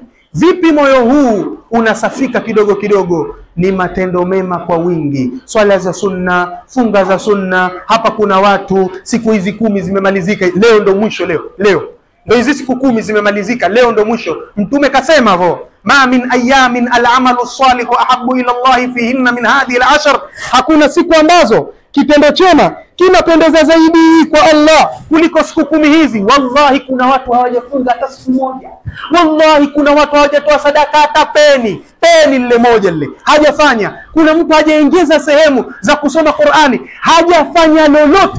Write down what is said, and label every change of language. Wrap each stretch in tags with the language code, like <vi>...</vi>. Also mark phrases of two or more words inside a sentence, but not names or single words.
<sw>Vipi moyo huu unasafika kidogo kidogo? Ni matendo mema kwa wingi, swala za sunna, funga za sunna. Hapa kuna watu siku hizi 10 zimemalizika, leo ndo mwisho. Leo ndo hizi siku 10 zimemalizika, leo ndo mwisho. Mtume kasema hivyo,</sw> <ar>ما من أيام العمل الصالح أحب إلى الله فيهن من هذه العشر,</ar> <sw>hakuna siku ambazo kitendo chema kinapendeza zaidi kwa Allah kuliko siku 10 hizi. Wallahi kuna watu hawajafunga hata siku moja. Wallahi kuna watu hawajatoa sadaka hata peni lile moja lile hajafanya. Kuna mtu hajaingiza sehemu za kusoma Qur'ani, hajafanya lolote.</sw>